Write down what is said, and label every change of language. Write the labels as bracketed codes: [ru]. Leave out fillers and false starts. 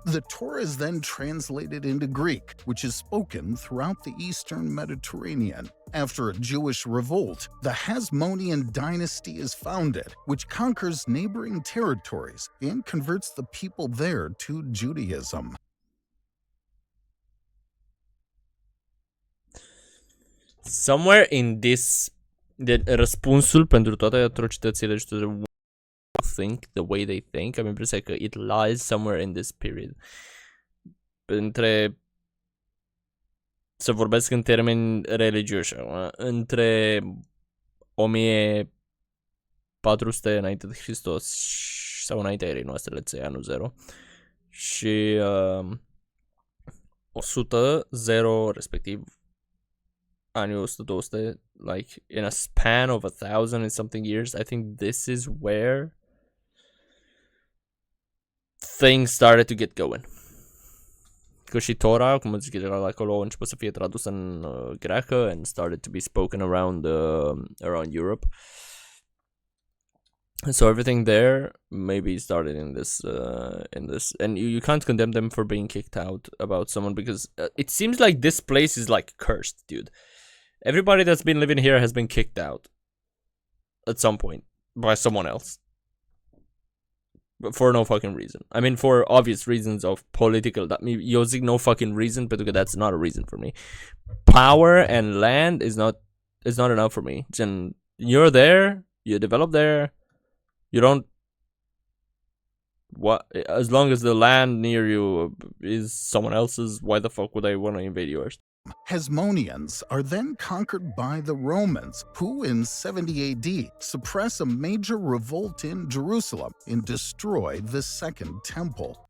[en] The Torah is then translated into Greek, which is spoken throughout the Eastern Mediterranean. After a Jewish revolt, the Hasmonean dynasty is founded, which conquers neighboring territories and converts the people there to Judaism. Somewhere in this, [ro] răspunsul pentru toate atrocitățile și toate [en] the way they think, [ro] am impresia că [en] it lies somewhere in this period. [ro] Între, să vorbesc în termeni religioși, între 1400 înainte de Hristos sau înaintea erei noastre, [en] let's say, [ro] anul 0, și 100, 0, respectiv anii 100-200, [en] like in a span of 1,000 and something years, I think this is where things started to get going. [ro] Că și Torah, cum zic general acolo, a început să fie tradusă în greacă [en] and started to be spoken around Europe. So everything there maybe started in this and you can't condemn them for being kicked out about someone, because it seems like this place is like cursed, dude. Everybody that's been living here has been kicked out at some point by someone else. But for no fucking reason. I mean, for obvious reasons of political. [ro] Eu zic [en] no fucking reason, [ro] pentru că [en] that's not a reason for me. Power and land is not enough for me. And you're there, you develop there, you don't. What, as long as the land near you is someone else's, why the fuck would I want to invade yours? Hasmoneans are then conquered by the Romans, who in 70 AD suppress a major revolt in Jerusalem and destroy the Second Temple.